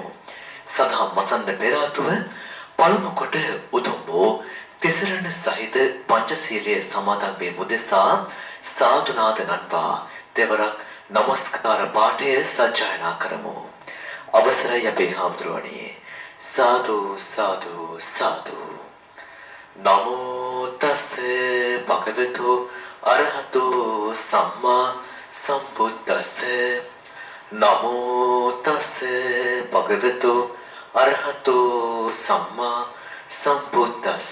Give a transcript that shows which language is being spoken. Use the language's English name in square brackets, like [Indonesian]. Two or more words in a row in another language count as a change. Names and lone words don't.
[Sinhala] සදහම් වසන්න පෙර ආතුව පළමු කොට උතුම් වූ තිසරණ සහිත පංචශීලයේ සමාදන් වීම උදෙසා සාදුනාද නන්වා දෙවරක් නමස්කාර පාඨය සජ්ජායනා කරමු. අවසරයි අපේ හාමුදුරුවනේ. සාදු සාදු සාදු. [Pali] නමෝ තස් භගවතු අරහතු සම්මා සම්බුද්දස්ස. නමෝ තස් භගවතු අරහතු සම්මා සම්බුද්දස්ස.